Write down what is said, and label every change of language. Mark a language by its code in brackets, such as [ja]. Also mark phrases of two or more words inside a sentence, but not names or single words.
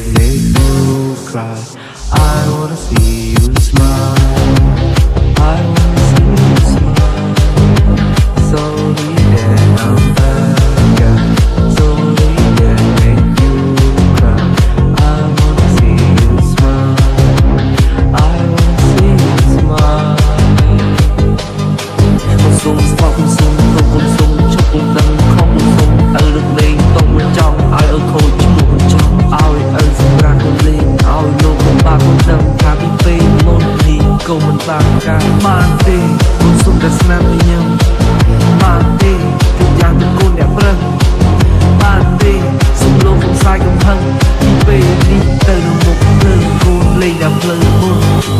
[en] make you cry I wanna see you smile I wanna see you smile sorry that I'm bad guy sorry that make you cry I wanna see you smile I wanna see you smile [km] ខ្ញុំសូមស្បខ្ញុំសូមទោសខ្ញុំសូមជប់ខ្ញុំដឹងខំខ្ញុំសូមឲ្យលើកលែងតោះមិនចង់ឲ្យខូចឈ្មោះមិនចង់ឲ្យសម្រាប់ខ្លួនលេងឲ្យលោកខ្ញុំបានខ្ញុំដឹងថាពីពេលមុននេះក៏មិនបានការបានទេខ្ញុំសូមតែស្នាមញញឹមបានទេជួបយ៉ាងទាំងកូនអ្នកប្រឹងបានទេសូមលោកខ្ញុំសាយកំហឹងពីពេលនេះទៅនៅមុខភ្លើងកូនលេងដល់ភ្លើងមុន